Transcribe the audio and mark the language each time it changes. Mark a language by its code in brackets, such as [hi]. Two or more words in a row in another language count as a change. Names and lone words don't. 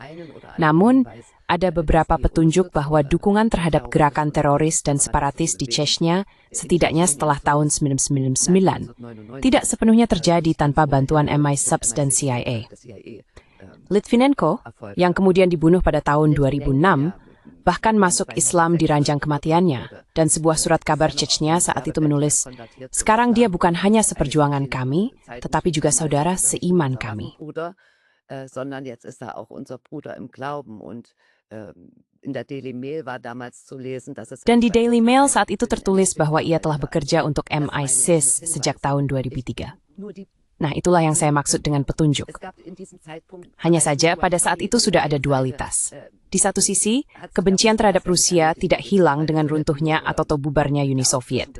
[id] Namun, ada beberapa petunjuk bahwa dukungan terhadap gerakan teroris dan separatis di Chechnya setidaknya setelah tahun 1999 tidak sepenuhnya terjadi tanpa bantuan MI6 dan CIA. Litvinenko, yang kemudian dibunuh pada tahun 2006, bahkan masuk Islam di ranjang kematiannya, dan sebuah surat kabar Chechnya saat itu menulis, sekarang dia bukan hanya seperjuangan kami, tetapi juga saudara seiman kami. [de] Sondern jetzt ist er auch unser Bruder im Glauben und in der Daily Mail war damals zu lesen, dass es [id] Dan di Daily Mail saat itu tertulis bahwa ia telah bekerja untuk MI6 sejak tahun 2003. Nah, itulah yang saya maksud dengan petunjuk. Hanya saja pada saat itu sudah ada dualitas. Di satu sisi, kebencian terhadap Rusia tidak hilang dengan runtuhnya atau bubarnya Uni Soviet.